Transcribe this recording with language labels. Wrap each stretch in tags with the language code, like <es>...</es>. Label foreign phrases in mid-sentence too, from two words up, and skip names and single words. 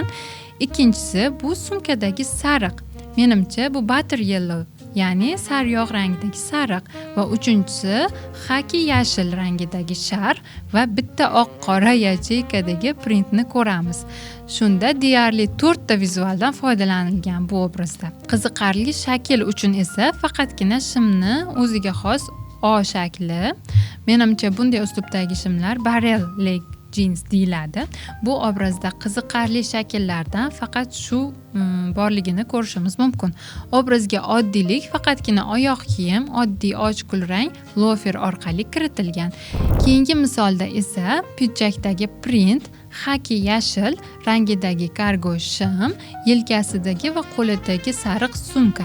<uz>Ikkinchisi bu sumkadagi sariq. Menimcha bu</uz> <en>butter yellow,</en> <uz>ya'ni sariyog' rangidagi sariq va uchinchisi xaki yashil rangidagi shar va bitta oq-qora yacheykadagi printni ko'ramiz. Shunda deyarli 4 ta vizualdan foydalanilgan bu obrazda. Qiziqarli shakl uchun esa faqatgina shimni o'ziga xos O shakli. Menimcha bunday uslubdagi shimlar</uz> <en>barrel leg jeans</en> <uz>deyiladi. Bu obrazda qiziqarli shakllardan faqat shu borligini ko'rishimiz mumkin. Obrazga oddiylik faqatgina oyoq kiyim, oddiy ochko'l rang lofer orqali kiritilgan. Keyingi misolda esa pidjakdagi print xaki yashil rangidagi kargo shim, yelkasidagi va qo'lidagi sariq sumka.</uz>